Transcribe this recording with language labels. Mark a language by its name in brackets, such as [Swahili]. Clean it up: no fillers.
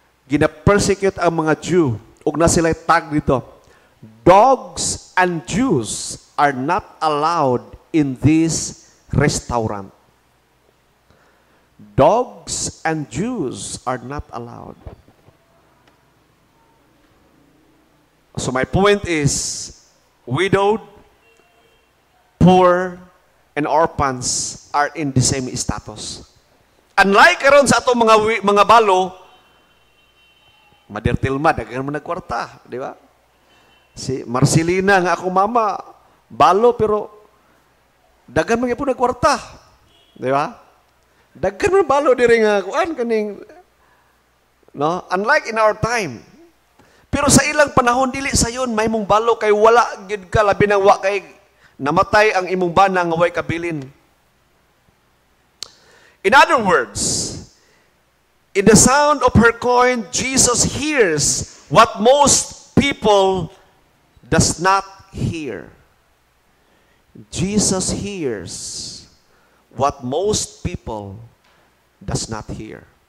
[Cebuano] Gina-persecute ang mga Jew ug na sila tag dito. [English] Dogs and Jews are not allowed in this restaurant. Dogs and Jews are not allowed. So my point is, widowed, poor, and orphans are in the same status. [Cebuano] Unlike karon sa atong mga balo, Mother Tilma, daghan man nagkwarta, di ba? Si Marcelina nga ako mama, balo pero daghan man gyud nagkwarta, di ba? Daghan man balo diri nga kuan kaning no, [English] unlike in our time. [Cebuano] Pero sa ilang panahon dili sayon may mong balo kay wala gid ka labi nang wa kay namatay ang imong bana nga way kabilin. [English] In other words, in the sound of her coin, Jesus hears what most people does not hear. Jesus hears what most people does not hear.